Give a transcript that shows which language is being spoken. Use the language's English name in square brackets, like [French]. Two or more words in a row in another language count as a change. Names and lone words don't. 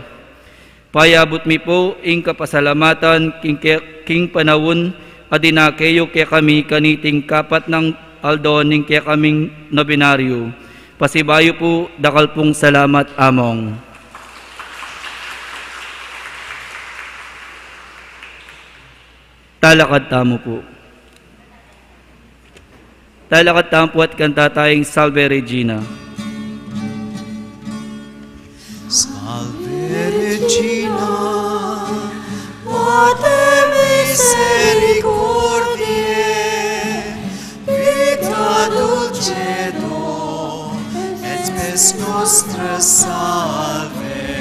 [Pampanga] Payabot mi po ing kapasalamatan king panawon adinakeyo kaya kami kaniting kapat ng aldo ning kaya kaming nobenaryo. Pasibayo po dakal pong salamat among. Talakad tamo po. Talakad tamo po at kanta tayong Salve Regina. [Latin] Salve Regina, Mater misericordiae, vita dulcedo, et spes nostra salve.